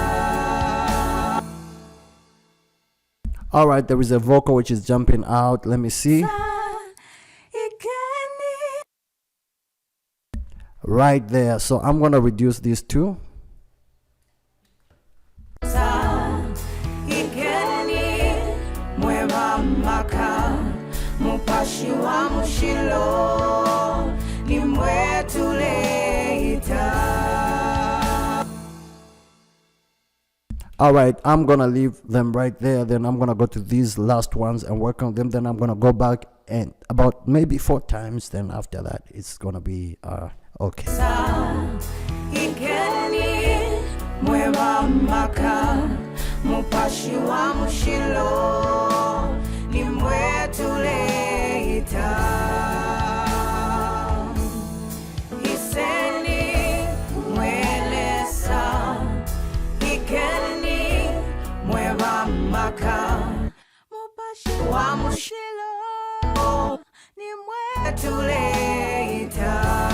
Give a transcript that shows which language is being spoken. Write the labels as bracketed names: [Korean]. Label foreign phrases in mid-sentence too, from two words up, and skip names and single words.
[English] All right, there is a vocal which is jumping out. Let me see. Right there. So I'm gonna reduce these two. [Bemba] Mupashi wa mushilo ni mwetuleita. [English] All right, I'm gonna leave them right there. Then I'm gonna go to these last ones and work on them. Then I'm gonna go back and about maybe 4 times. Then after that, it's gonna be okay. [Bemba] Ikeni mweba maka mupashi wa mushilo ni mwetuleita. Iseni mwelesa ikeni mweba maka mupashi wa mushilo ni mwetuleita.